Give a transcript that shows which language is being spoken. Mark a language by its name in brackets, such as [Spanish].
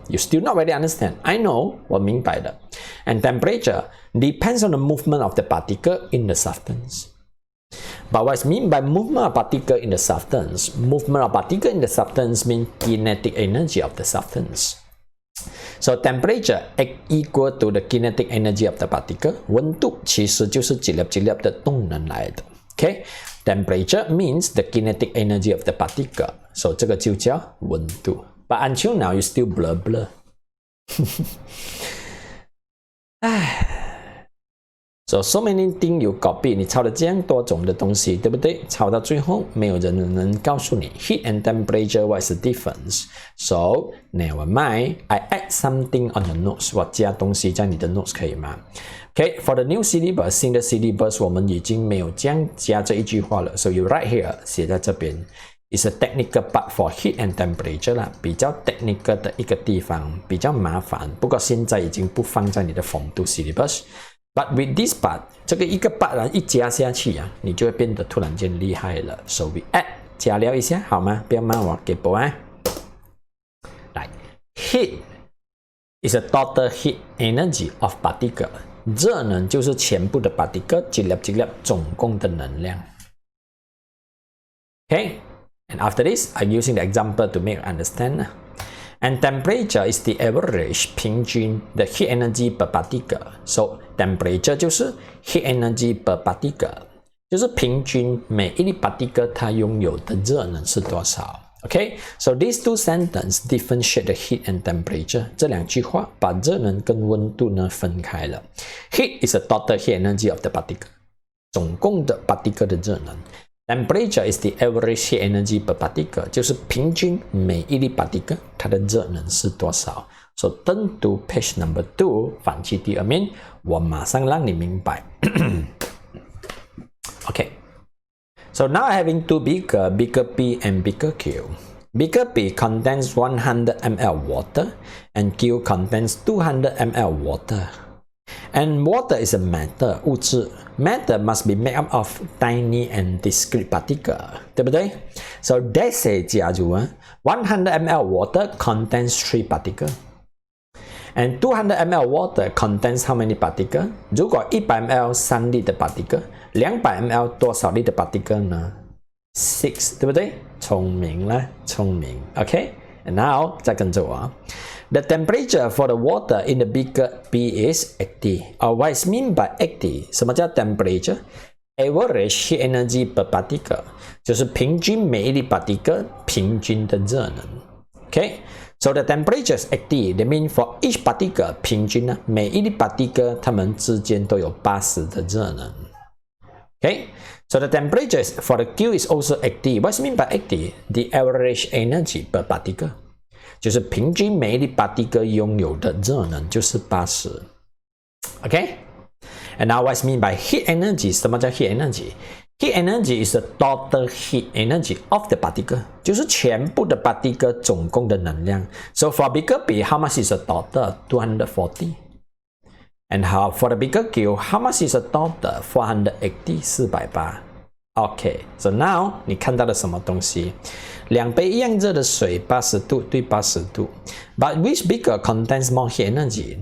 [English] You still not really understand. I know, [Chinese] 我明白的。 [English] And temperature depends on the movement of the particle in the substance. But what's mean by movement of particle in the substance? Movement of particle in the substance means kinetic energy of the substance. So temperature equal to the kinetic energy of the particle. [Chinese] 温度其实就是几粒几粒的动能来的。 [English] Okay, temperature means the kinetic energy of the particle. [Chinese] So 这个就叫温度。 [English] But until now, you still blur. So many things you copy. [Chinese] 你抄了这样多种的东西，对不对？抄到最后，没有人能告诉你 [English] heat and temperature what is the difference. So never mind. I add something on the notes. [Chinese] 我加东西在你的 notes 可以吗？ [English] Okay, for the new syllabus, [Chinese] 新的 syllabus 我们已经没有这样加这一句话了。 [English] So you write here, [Chinese] 写在这边 [English] is a technical part for heat and temperature 啦， [Chinese] 比较 technical 的一个地方，比较麻烦。不过现在已经不放在你的 Form 2 syllabus. [English] But with this part, [Chinese] 这个一个 part 一加下去啊，你就会变得突然间厉害了。 [English] So we add [Chinese] 加料一下好吗？不要骂我，给波啊。 [English] 来 ，heat is a total heat energy of particle. [Chinese] 热能就是全部的 particle 几粒几粒总共的能量。 [English] Okay, and after this, I'm using the example to make you understand. And temperature is the average [Chinese] 平均 [English] the heat energy per particle. [Chinese] So temperature 就是 [English] heat energy per particle， [Chinese] 就是平均每一粒 particle 它拥有的热能是多少。 [English] Okay, so these two sentences differentiate the heat and temperature. [Chinese] 这两句话把热能跟温度呢分开了。 [English] Heat is the total heat energy of the particle. [Chinese] 总共的 particle 的热能。 [English] Temperature is the average heat energy per particle. [Chinese] 就是平均每一粒 particle 它的热能是多少。 [English] So turn to page number 2. [Chinese] 翻去第二面，我马上让你明白。 [English] Okay.So now having two beaker P and beaker Q. Beaker P contains 100 ml water and Q contains 200 ml water. And water is a matter, 物质 Matter must be made up of tiny and discrete particle, [Chinese] 对不对？ [English] So they say [Chinese] 假如 [English] 100 ml water contains 3 particles. And 200 ml water contains how many particles? [Chinese] 如果100 ml 3粒的 particle, 200 ml 多少粒的 particle 呢 ？6， 对不对？聪明了，聪明。 [English] Okay, and now [Chinese] 再跟着我。 [English] The temperature for the water in the beaker P is 80. Or what is mean by 80? [Chinese] 什么叫 temperature? [English] Average heat energy per particle. [Chinese] 就是平均每一粒 particle 平均的热能。 [English] Okay.So the temperature is 80. That means for each particle [Chinese] 平均呢，每一粒 particle 它们之间都有80的热能。 [English] Okay, so the temperature for the Q is also 80. What's mean by 80? The average energy per particle. [Chinese] 就是平均每一粒 particle 拥有的热能就是80。 [English] Okay, and now what's mean by heat energy? [Chinese] 什么叫 [English] heat energy?Heat energy is the total heat energy of the particle. [Chinese] 就是全部的 particle 总共的能量。 [English] So for beaker P, how much is the total? 240. And how for the beaker Q, how much is the total? 480, 480. [Chinese] Okay, so now 你看到了什么东西？两杯一样热的水，80度对80度。 [English] But which beaker contains more heat energy?